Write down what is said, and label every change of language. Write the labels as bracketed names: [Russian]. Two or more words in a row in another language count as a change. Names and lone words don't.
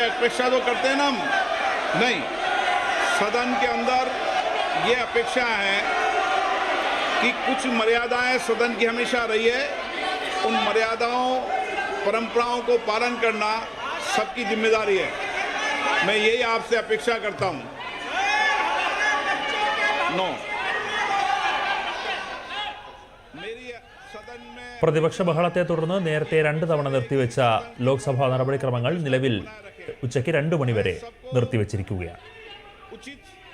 [Hindi] अपेक्षा तो करते हैं ना हम, नहीं, सदन के अंदर ये अपेक्षा है कि कुछ मर्यादाएं सदन की हमेशा रही है। उन मर्यादाओं, परंपराओं को पालन करना सबकी जिम्मेदारी है। मैं यही आपसे अपेक्षा करता हूं। नो, [Malayalam] പ്രതിപക്ഷ ബഹളത്തെ തുടർന്ന് നേരത്തെ 2 തവണ നിർത്തിവെച്ച ലോക്സഭാ നടപടിക്രമങ്ങൾ നിലവിൽ ഉച്ചയ്ക്ക് 2 മണി വരെ നിർത്തിവെച്ചിരിക്കുകയാണ്.